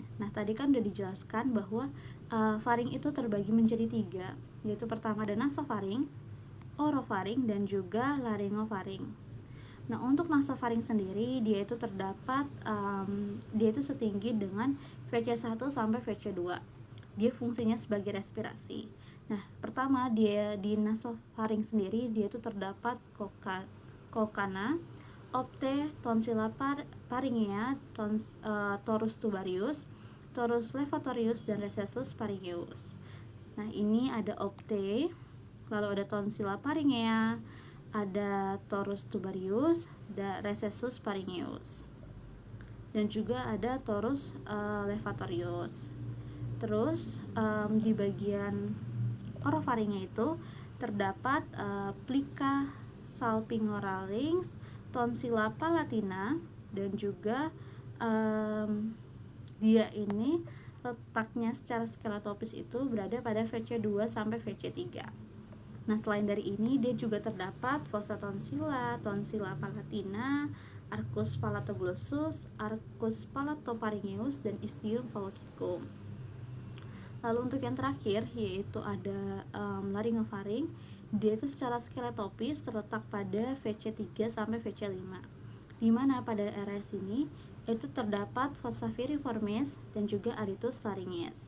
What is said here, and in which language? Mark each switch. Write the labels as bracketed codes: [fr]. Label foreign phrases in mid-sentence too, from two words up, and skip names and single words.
[id] Nah, tadi kan udah dijelaskan bahwa faring itu terbagi menjadi 3, yaitu pertama ada nasofaring, orofaring, dan juga laryngofaring. Nah, untuk nasofaring sendiri dia itu terdapat dia itu setinggi dengan VC1 sampai VC2. Dia fungsinya sebagai respirasi. Nah, pertama dia di nasofaring sendiri dia itu terdapat [la] kokana, opte, tonsilla pharyngea, torus tubarius, torus levatorius, [id] dan [la] recessus pharyngeus. [id] Nah, ini ada opte, lalu ada [la] tonsilla pharyngea, [id] ada [la] torus tubarius, [id] ada [la] recessus pharyngeus, [id] dan juga ada [la] torus levatorius. [id] Terus di bagian orofaringnya itu terdapat [la] plica salpingolarynx, tonsilla palatina, [id] dan juga dia ini letaknya secara skeletopis itu berada pada VC2 sampai VC3. Nah, selain dari ini dia juga terdapat [la] fossa tonsilla, tonsilla palatina, arcus palatoglossus, arcus palatopharyngeus, [id] dan [la] istium faucicum. [id] Lalu untuk yang terakhir yaitu ada laryngofaring. Dia itu secara skeletopis terletak pada VC3 sampai VC5. Di mana pada area sini itu terdapat [la] fossa viriformis [id] dan juga [la] arytus laryngeus.